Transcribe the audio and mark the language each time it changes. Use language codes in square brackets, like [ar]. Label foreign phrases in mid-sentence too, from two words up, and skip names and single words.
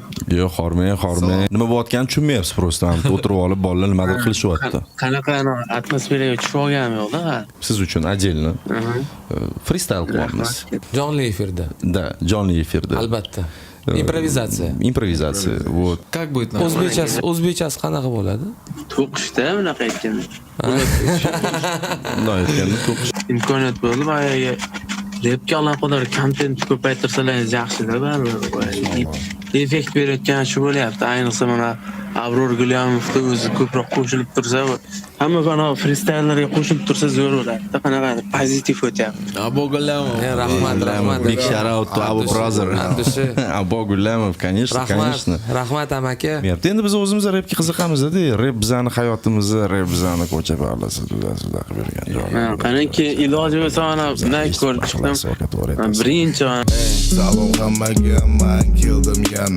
[uz] Yo, xormang. Nima bo'layotganini tushunmayapsiz, просто o'tirib olib bolalar nimadir qilishyapti. Qanaqa atmosferaga tushib olganim yo'q-da. Siz uchun отдельно freestyle qilyapmiz. Jonli efirda. Да, jonli efirda. Albatta. Improvizatsiya. [ru] Вот. Как будет? [uz] O'zbekchasi qanaqa bo'ladi? To'qishda bunaqa aytganda. Bunday aytganda to'qish. Imkoniyat bo'ldi va repga aloqador kontent ko'paytirsalaringiz yaxshi-da, baribir. Effekt berayotgan shu bo'lyapti. Ayniqsa mana Abror Gulyamovda o'zi ko'proq qo'shilib tursa, hamma mana freestylerlarga qo'shilib tursa zo'r bo'ladi. Qanaqa pozitiv o'tyapti. Abo Gulamov. Rahmat. [en] Big shout out to our brother. [uz] Abo Gulamov, конечно. Rahmat amaki. Endi biz o'zimiz rapga qiziqamiz-da. Rap bizani hayotimizni, rap bizani ko'cha ballasi juda qilib bergan joy. Qaniki iloji bo'lsa mana bunday ko'rib chiqdim. Birinchi Salom hammaga, man keldim yana.